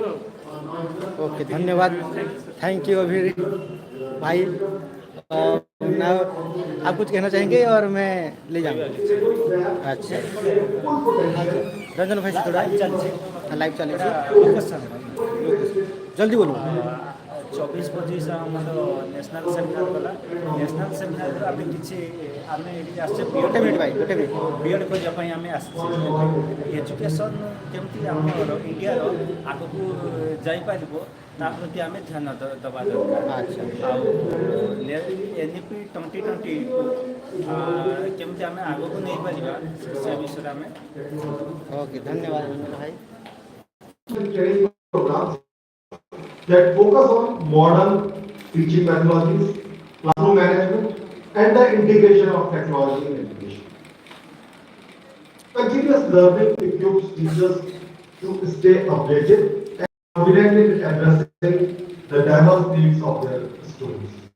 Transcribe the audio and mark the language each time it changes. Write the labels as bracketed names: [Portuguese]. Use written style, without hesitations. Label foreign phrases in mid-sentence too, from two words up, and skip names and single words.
[Hindi] ओके धन्यवाद। [English] thank you [Hindi] अभी भाई। आप कुछ कहना चाहेंगे और मैं ले जाऊँगा? अच्छा रंजन भाई से थोड़ा लाइव चले जल्दी बोलो। [Odia] 24 25 ଆମର [English] national seminar [Odia] ଗଲା ନ୍ୟାସନାଲ୍ ସେମିନାରରୁ ଆମେ କିଛି ଆମେ ଏଠି ଆସିଛେ ଗୋଟେ ମିନିଟ୍ ଭାଇ ଗୋଟେ ମିନିଟ୍ ବିଏଡ଼୍ କରିବା ପାଇଁ ଆମେ ଆସିଛେ ଏଜୁକେସନ୍ କେମିତି ଆମର ଇଣ୍ଡିଆର ଆଗକୁ ଯାଇପାରିବ ତା ପ୍ରତି ଆମେ ଧ୍ୟାନ ଦେବା ଦରକାର ଆଚ୍ଛା ଆଉ NEP 2020 କେମିତି ଆମେ ଆଗକୁ ନେଇପାରିବା ସେ ବିଷୟରେ ଆମେ [Hindi] ओके धन्यवाद भाई [English] training programs that focus on modern teaching methodologies, classroom management, and the integration of technology in education. Continuous learning equips teachers to stay updated and confident in addressing the diverse needs of their students.